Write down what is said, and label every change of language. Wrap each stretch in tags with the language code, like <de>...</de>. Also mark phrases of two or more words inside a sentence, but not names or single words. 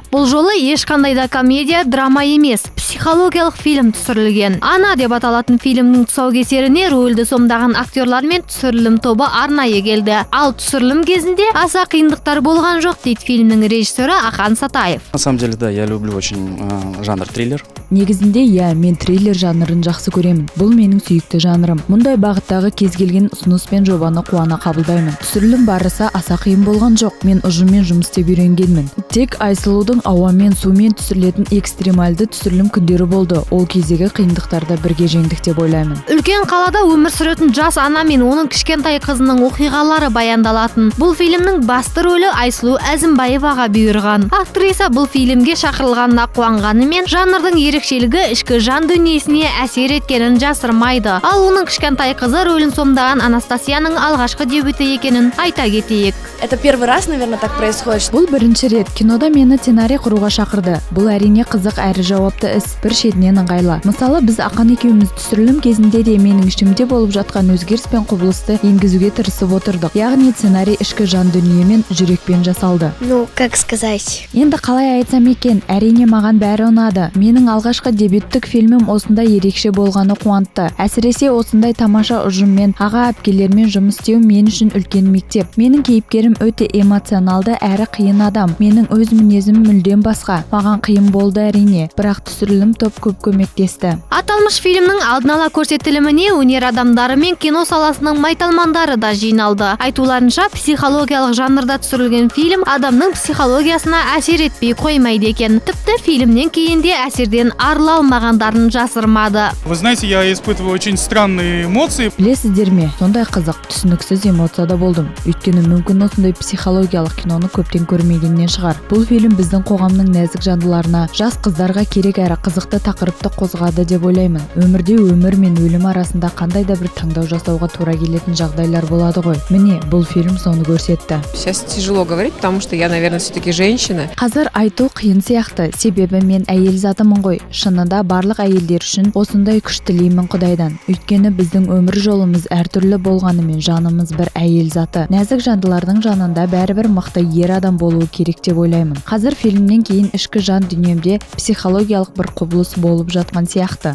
<kk>Бұл жолы ешқандай да комедия, драма емес, психологиялық фильм түсірілген. Ана деп аталатын фильмнің тұсаукесеріне рөлді сомдаған актерлар мен түсірілім тобы арнайы келді. Ал түсірілім кезінде аса қиындықтар болған жоқ, дейді фильмнің режиссері Ахан Сатаев.</kk> <ru>На самом деле, да, я люблю очень жанр триллер.</ru> <kk>Негізінде, мен триллер жанрын жақсы көремін. Бұл менің сүйікті жанрым. Мұндай бағыттағы кез келген ұсыныс пен жобаны қуана қабылдаймын. Түсірілім барысы аса қиын болған жоқ. Мен ұжыммен жұмыс істеп үйренгенмін. Тек Айсұлудың ауамен, сумен түсірілетін экстремальды түсірілім күндері болды. Ол кездегі қиындықтарды бірге жеңдік деп ойлаймын. Үлкен қалада өмір сүретін жас ана мен оның кішкентай қызының оқиғалары баяндалатын. Бұл фильмнің басты рөлі Айсұлу Әзімбаеваға бұйырған. Актриса бұл фильмге шақырылғанына қуанғанымен, жанрдың ерекшелігі ішкі жан дүниесіне әсер еткенін жасырмайды. Ал оның кішкентай қызы рөлін сомдаған Анастасияның алғашқы дебюті екенін айта кетейік.</kk> <ru>Это первый раз, наверное, так происходит.</ru> <kk>Бұл бірінші рет кинода мені сценарий құруға шақырды. Бұл әрине қызық әрі жауапты іс, бір шетінен ыңғайлы. Мысалы, біз Ақан екеуміз түсірілім кезінде де менің ішімде болып жатқан өзгеріс пен құбылысты енгізуге тырысып отырдық. Яғни сценарий ішкі жан дүние мен жүрекпен жасалды.</kk> <ru>Ну, как сказать?</ru> <kk>Енді қалай айтсам екен, әрине маған бәрі ұнады. Менің алғашқы дебюттік фильмім осындай ерекше болғаны қуантты. Әсіресе осындай тамаша ұжыммен, аға әпкелермен жұмыс істеу мен үшін үлкен мектеп. Менің кейіпкерім өте эмоционалды әрі қиын адам. Менің өз мінезім мүлдем басқа. Маған қиын болды әрине, бірақ түсірілім топ көп көмектесті. Аталмыш фильмнің алдын ала көрсетіліміне өнер адамдары мен кино саласының майталмандары да жиналды. Айтуларынша, психологиялық жанрда түсірілген фильм адамның психологиясына әсер етпей қоймайды екен. Тіпті фильмнен кейін де әсерден арыла алмағандарын жасырмады.</kk> <ru>Вы знаете, я испытываю очень странные эмоции.</ru> <kk>Білесіздер ме, сондай қызық, түсініксіз эмоцияда болдым. Өйткені мүмкін осындай психологиялық киноны көптен көрмегеннен шығар. Бұл фильм біздің қоғамның нәзік жандыларына, жас қыздарға керек әрі қызықты тақырыпты қозғады деп ойлаймын. Өмірде өмір мен өлім арасында қандай да бір таңдау жасауға тура келетін жағдайлар болады ғой. Міне, бұл фильм соны көрсетті.</kk> <ru>Сейчас тяжело говорить, потому что я, наверное, все-таки женщина.</ru> <kk>Қазір айту қиын сияқты, себебі мен әйел затымын ғой. Шынында барлық әйелдер үшін осындай күш тілеймін Құдайдан. Өйткені біздің өмір жолымыз әртүрлі болғанымен жанымыз бір әйел заты. Нәзік жандылардың жанында бәрібір мықты ер адам болуы керек деп ойлаймын. Қазір фильмнен кейін ішкі жан дүниемде психологиялық бір құбылыс болып жатқан сияқты.</kk>